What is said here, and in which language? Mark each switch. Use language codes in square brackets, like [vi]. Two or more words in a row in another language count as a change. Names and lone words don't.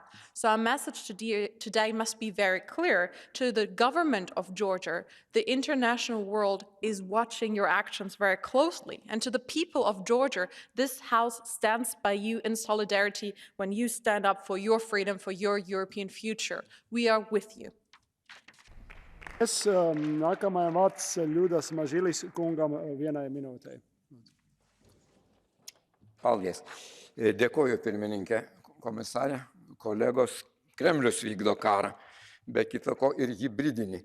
[en] So our message today must be very clear to the government of Georgia. The international world is watching your actions very closely. And to the people of Georgia, this House stands by you in solidarity when you stand up for your freedom, for your European future. We are with you. [lv] Nākamais vārds Ļudas Mažilis kungam vienai minūtei. Paldies. [lt] Dėkoju pirmininkė, komisarė, kolegos. Kremlius vykdo karą, be kita ko ir hibridinį.